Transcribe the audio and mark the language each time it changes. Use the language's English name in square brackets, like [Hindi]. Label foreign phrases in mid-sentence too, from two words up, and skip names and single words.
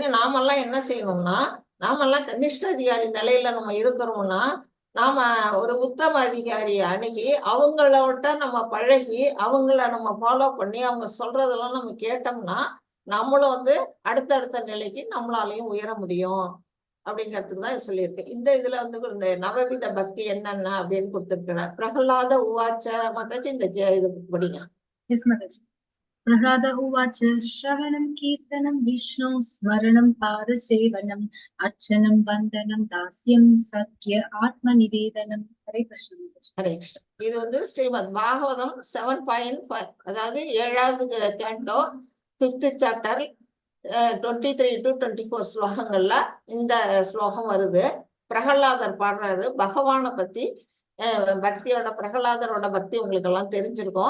[Tamil] நாமெல்லாம் என்ன செய்யணும்னா, நாமெல்லாம் கனிஷ்ட அதிகாரி நிலையில நம்ம இருக்கிறோம்னா, நாம ஒரு உத்தம அதிகாரியை அணுகி அவங்களோட நம்ம பழகி அவங்கள நம்ம ஃபாலோ பண்ணி அவங்க சொல்றதெல்லாம் நம்ம கேட்டோம்னா நம்மளும் வந்து அடுத்தடுத்த நிலைக்கு நம்மளாலையும் உயர முடியும் அப்படிங்கிறதுக்கு தான் சொல்லியிருக்கேன். இந்த இதுல வந்து இந்த நவவித பக்தி என்னென்ன அப்படின்னு கொடுத்துருக்கிறேன். [Sanskrit] प्रह्लाद उवाच [Tamil] மத்தாச்சு இந்த இது படிங்க. [English] Yes, Mataji. [Sanskrit] प्रह्लाद उवाच श्रवणं कीर्तनं विष्णु स्मरणं पादसेवनम् अर्चनं वन्दनं दास्यं सख्य आत्म निवेदनम्. [English] Hare Krishna Mataji. [Tamil] ஹரே கிருஷ்ணா. இது வந்து ஸ்ரீமத் பாகவதம் 7.5, அதாவது 7வது கேண்டோ 5th சாப்டர் 23 to 24 ஸ்லோகங்கள்ல இந்த ஸ்லோகம் வருது. பிரகலாதர் பாடுறாரு பகவானை பத்தி. பக்தியோட பிரகலாதரோட பக்தி உங்களுக்கு எல்லாம் தெரிஞ்சிருக்கும்.